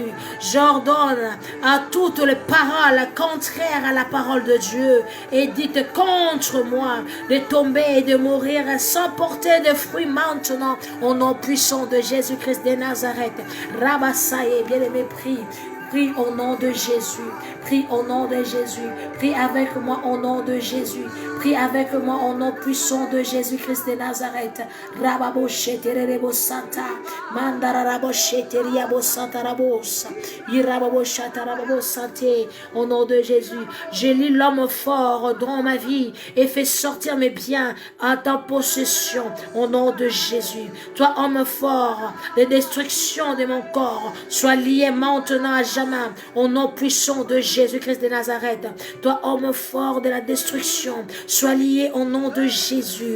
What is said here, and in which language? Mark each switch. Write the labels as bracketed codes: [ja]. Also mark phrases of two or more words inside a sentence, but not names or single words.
[fr] J'ordonne à toutes les paroles contraires à la parole de Dieu et dites contre moi de tomber et de mourir sans porter de fruits maintenant au nom puissant de Jésus-Christ de Nazareth. Rabassaye, bien-aimé, prie. Prie au nom de Jésus. Prie au nom de Jésus. Prie avec moi au nom de Jésus. Prie avec moi au nom puissant de Jésus-Christ de Nazareth. Rababoshe tererebo santa. Mandaraboshe teriabo santa rabosa. Irababosha tarababo santé. Au nom de Jésus, j'élis l'homme fort dans ma vie et fais sortir mes biens à ta possession. Au nom de Jésus, toi homme fort, les destructions de mon corps soient liées maintenant à jamais. Au nom puissant de Jésus-Christ de Nazareth, toi homme fort de la destruction, sois lié au nom de Jésus.